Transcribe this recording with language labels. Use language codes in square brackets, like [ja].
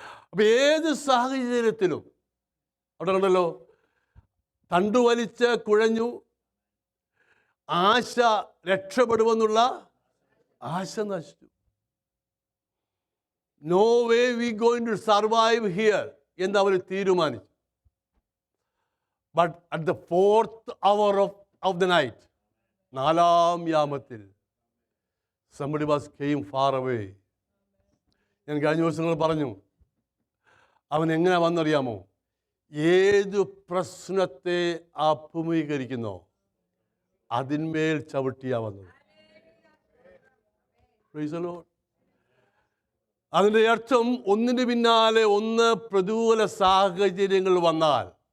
[ml] അപ്പം ഏത് സാഹചര്യത്തിലും അവിടെ കണ്ടല്ലോ, തണ്ടുവലിച്ച് കുഴഞ്ഞു, ആശ രക്ഷപ്പെടുമെന്നുള്ള ആശ നശിച്ചു. [en] no way we going to survive here [ml] എന്ന് അവർ തീരുമാനിച്ചു. [en] but at the 4th hour of the night, [ml] 4-ാം യാമത്തിൽ [en] somebody came far away. [ml] ഞാൻ കഴിഞ്ഞ ദിവസങ്ങൾ പറഞ്ഞു, അവൻ എങ്ങനെ വന്നറിയാമോ? ഏതു പ്രശ്നത്തെ അഭിമുഖീകരിക്കുന്നോ അതിന്മേൽ ചവിട്ടിയാ വന്നത്. [en] Praise the Lord. [ml] അതിൻ്റെ അർത്ഥം ഒന്നിന് പിന്നാലെ ഒന്ന് പ്രതികൂല സാഹചര്യങ്ങൾ വന്നാൽ